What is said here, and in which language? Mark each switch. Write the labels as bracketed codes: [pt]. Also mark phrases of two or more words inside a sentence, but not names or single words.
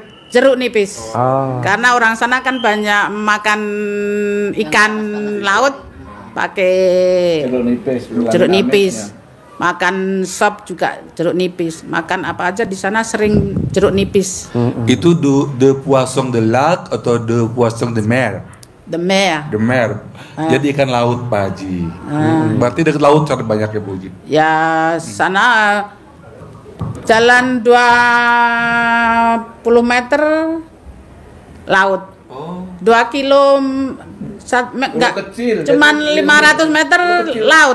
[id] Jeruk nipis. Oh. Karena orang sana kan banyak makan ikan laut pakai jeruk nipis. Makan sop juga jeruk nipis. Makan apa aja di sana sering jeruk nipis. [fr] Itu de poisson de lac atau de poisson de mer? The mer. De mer. [id] Jadi ikan laut, Pak Haji. Berarti dekat laut cari banyak ya, Bu Haji? Ya sana jalan 20 meter laut. 2 kilo enggak, cuman 500 meter laut.